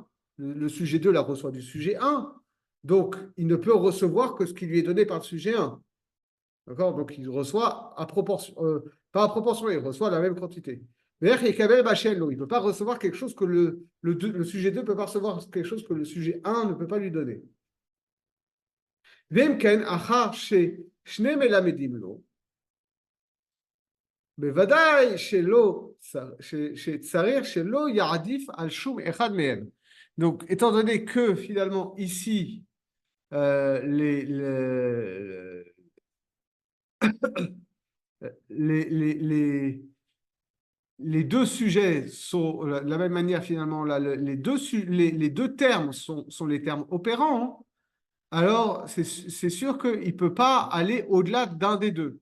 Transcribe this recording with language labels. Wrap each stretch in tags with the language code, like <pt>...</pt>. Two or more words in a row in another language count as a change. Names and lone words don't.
<fr>Le sujet 2 la reçoit du sujet 1. Donc, il ne peut recevoir que ce qui lui est donné par le sujet 1. D'accord? Donc, il reçoit à proportion, pas à proportion, il reçoit la même quantité. Mais il ne peut pas recevoir quelque chose que le sujet 2 ne peut pas recevoir quelque chose que le sujet 1 ne peut pas lui donner.</fr> <he>ומכאן, אחר, שני מלמדים לו. בוודאי שצריך שלא יעדיף על שום אחד מהם.</he> <fr>Donc, étant donné que finalement ici, les deux sujets sont de la même manière finalement, là, les deux termes sont les termes opérants, alors c'est sûr qu'il ne peut pas aller au-delà d'un des deux.</fr>